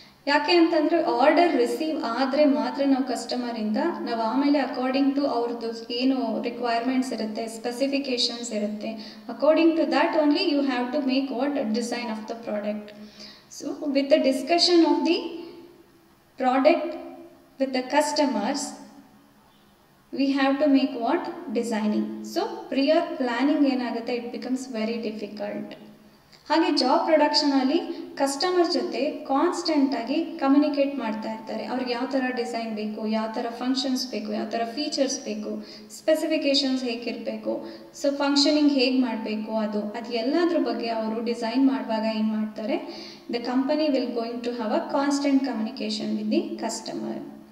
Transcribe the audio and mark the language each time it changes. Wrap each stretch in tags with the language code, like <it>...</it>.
<kn>ಯಾಕೆ ಅಂತಂದರೆ order receive ಆದರೆ ಮಾತ್ರ ನಾವು ಕಸ್ಟಮರಿಂದ ನಾವು ಆಮೇಲೆ</kn> <en>According to ಅವ್ರದ್ದು ಏನು requirements ಇರುತ್ತೆ, ಸ್ಪೆಸಿಫಿಕೇಷನ್ಸ್ ಇರುತ್ತೆ, according to that only you have to make what design of the product. So with the discussion of the product with the customers, we have to make what? Designing. So prior planning ಏನಾಗುತ್ತೆ, it becomes very difficult.</en> <kn>ಹಾಗೆ job ಪ್ರೊಡಕ್ಷನಲ್ಲಿ customer ಜೊತೆ ಕಾನ್ಸ್ಟೆಂಟಾಗಿ communicate ಮಾಡ್ತಾ ಇರ್ತಾರೆ. ಅವ್ರಿಗೆ ಯಾವ ಥರ design ಬೇಕು, ಯಾವ ಥರ ಫಂಕ್ಷನ್ಸ್ ಬೇಕು, ಯಾವ ಥರ ಫೀಚರ್ಸ್ ಬೇಕು, ಸ್ಪೆಸಿಫಿಕೇಷನ್ಸ್ ಹೇಗಿರಬೇಕು, ಸೊ ಫಂಕ್ಷನಿಂಗ್ ಹೇಗೆ ಮಾಡಬೇಕು, ಅದು ಎಲ್ಲದ್ರ ಬಗ್ಗೆ ಅವರು ಡಿಸೈನ್ ಮಾಡುವಾಗ ಏನು ಮಾಡ್ತಾರೆ,</kn> <en>The company will going to have a constant communication with the customer.</en>